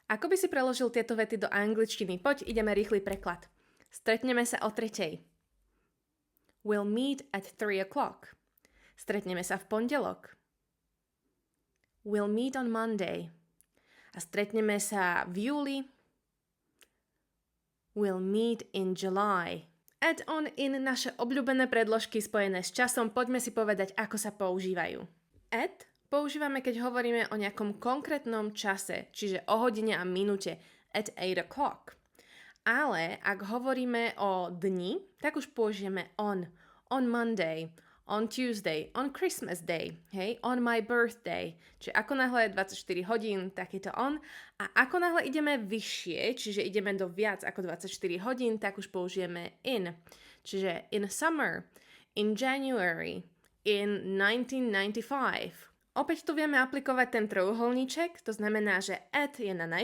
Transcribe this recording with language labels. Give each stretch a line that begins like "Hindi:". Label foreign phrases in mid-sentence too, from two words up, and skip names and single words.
Slovak: Ako by si preložil tieto vety do angličtiny? Poď, ideme rýchly preklad. Stretneme sa o 3:00.
English: We'll meet at 3 o'clock.
Slovak: Stretneme sa v pondelok.
English: We'll meet on Monday.
Slovak: A stretneme sa v júli.
English: We'll meet in July. Add on in
Slovak: naše obľúbené predložky spojené s časom. Poďme si povedať, ako sa používajú. At používame, keď hovoríme o nejakom konkrétnom čase, čiže o hodine a minúte.
English: At 8 o'clock.
Slovak: Ale ak hovoríme o dni, tak už použijeme
English: on Monday, on Tuesday, on Christmas Day, hej, on my birthday.
Slovak: Čiže ako náhle je 24 hodín, tak je to on. A ako náhle ideme vyššie, čiže ideme do viac ako 24 hodín, tak už použijeme in. Čiže
English: in summer, in January, in 1995.
Slovak: Opäť tu vieme aplikovať ten trojuholníček, to znamená, že at je na